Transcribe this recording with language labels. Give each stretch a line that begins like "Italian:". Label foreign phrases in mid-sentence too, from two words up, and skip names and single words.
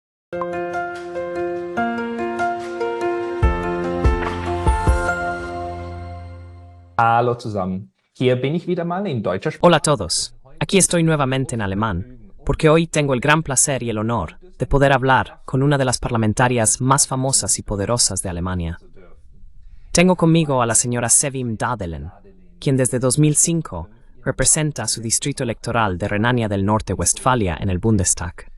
German: Hallo zusammen. Hier bin ich wieder mal in deutscher Sprache.
Spanish: Hola a todos. Aquí estoy nuevamente en alemán, porque hoy tengo el gran placer y el honor de poder hablar con una de las parlamentarias más famosas y poderosas de Alemania. Tengo conmigo a la señora Sevim Dadelen, quien desde 2005 representa su distrito electoral de Renania del Norte-Westfalia en el Bundestag.